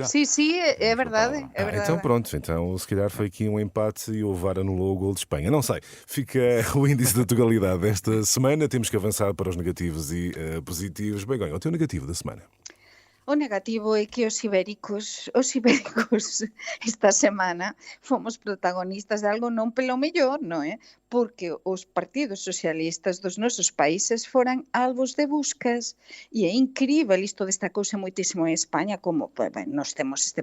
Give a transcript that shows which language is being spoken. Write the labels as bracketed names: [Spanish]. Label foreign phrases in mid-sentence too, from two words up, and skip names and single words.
[Portuguese] Sim, é verdade. Então pronto, então se calhar foi aqui um empate e o VAR anulou o gol de Espanha. Não sei, fica o índice da totalidade desta semana. Temos que avançar para os negativos e positivos. Begonha, o teu negativo da semana? [Galician] O negativo é que os ibéricos esta semana fomos protagonistas de algo non pelo mellor, non é? Porque os partidos socialistas dos nosos países foran alvos de buscas e é incrível isto destacouse moitísimo en España como nós temos este